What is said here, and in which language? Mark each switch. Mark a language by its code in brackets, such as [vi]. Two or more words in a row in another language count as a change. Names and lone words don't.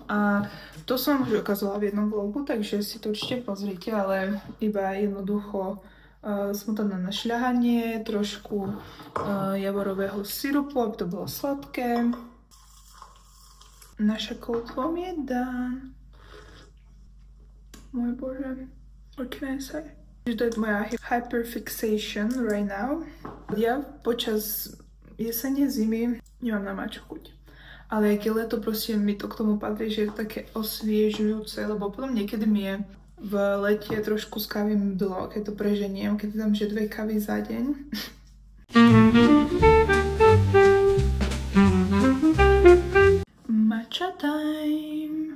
[sk] A to som už ukázala v jednom vlogu, takže si to určite pozrite, ale iba jednoducho smotana na šľahanie, trošku javorového sirupu, aby to bolo sladké. Naša [en] cold foam [sk] je done. Môj bože, [en] what can I say? [sk] To je moja [en] hyperfixation right now. [sk] Ja počas jesene, zimy nemám na maču chuť. Ale ak je leto, proste mi to k tomu patrí, že je také osviežujúce, lebo potom niekedy mi je v lete trošku z kávy mdlo, keď to preženiem, keď dám, že 2 kávy za deň. [en] Matcha time!